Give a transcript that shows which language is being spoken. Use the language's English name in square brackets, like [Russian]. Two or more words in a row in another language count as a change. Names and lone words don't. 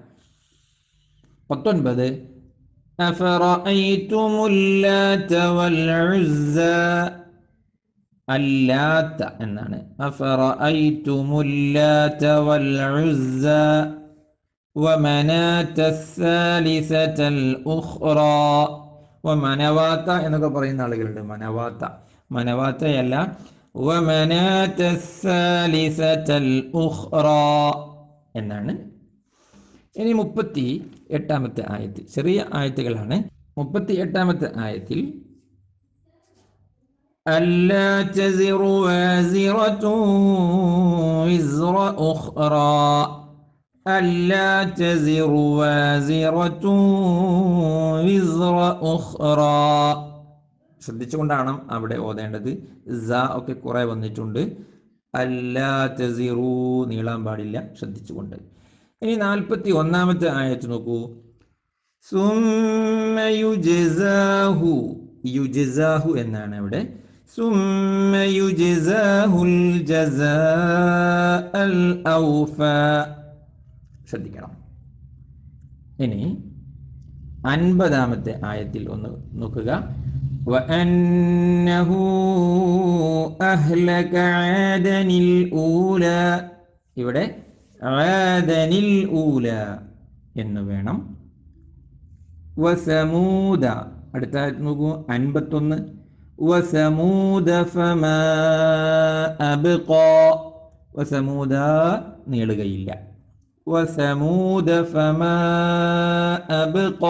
[Malayalam] 19 [Arabic] أفرأيتم اللات والعزى, [Malayalam] അല്ലാത്ത എന്നാണ്. [Arabic] أفرأيتم اللات والعزى ومناة الثالثة الأخرى. [Malayalam] വമനവാത്ത എന്നൊക്കെ പറയുന്ന ആളുകളുണ്ട്. മനവാത്തയല്ല, [Arabic] ومناة الثالثة الأخرى എന്നാണ്. [Malayalam] ഇനി 38-ാമത്തെ ആയത്ത്, ചെറിയ ആയത്തുകളാണ്. [Arabic] 38-ാമത്തെ ആയത്തിൽ ألا تزر وازرة وزر أخرى ألا تزر وازرة وزر أخرى. [Malayalam] ശ്രദ്ധിച്ചുകൊണ്ടാണ് അവിടെ ഓതേണ്ടത്. സ ഒക്കെ കുറെ വന്നിട്ടുണ്ട്. [Arabic] ألا تزر [Malayalam] നീളാൻ പാടില്ല, ശ്രദ്ധിച്ചുകൊണ്ട്. ഇനി 41-ാമത്തെ ആയത്ത് നോക്കൂ. [Arabic] ثم يجزاه, [Malayalam] യുജ്സാഹു എന്നാണ് അവിടെ. [Arabic] ثم يجزاه الجزاء الأوفى. [Malayalam] ശ്രദ്ധിക്കണം. ഇനി 50-ാമത്തെ ആയത്തിൽ ഒന്ന് നോക്കുക. [Arabic] وأنه أهلك عادا الأولى. [Malayalam] ഇവിടെ [Arabic] عادا الأولى [Malayalam] എന്ന് വേണം. വസമൂദ, അടുത്ത നോക്കൂ 51. [Arabic] وثمود فما أبقى. വസമൂദ നീളുകയില്ല. وثمود فما أبقى.